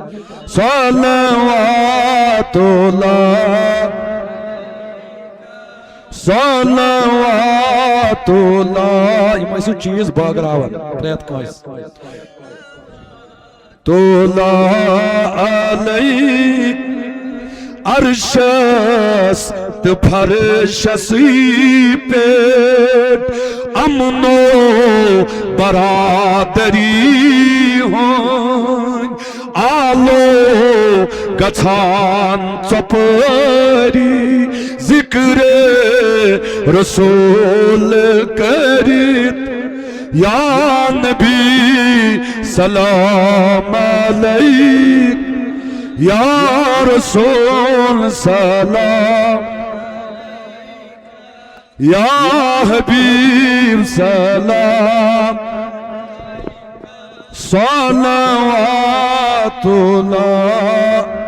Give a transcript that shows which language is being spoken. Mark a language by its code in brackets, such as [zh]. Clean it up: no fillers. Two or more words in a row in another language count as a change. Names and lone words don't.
[ar] صلوات اللہ صلوات اللہ [ks] یم ٲسِو چیز بٲگراوان پرٛٮ۪تھ کٲنٛسہِ تولا علیک عرشس تہٕ فرشسی پٮ۪ٹھ امنو برادری ہُنٛد آلو گژھان ژۄپٲری ذکر رسول کٔرِتھ [ar] یا نبی سلام علیک یا رسول سلام یا حبیب سلام صلوات اللہ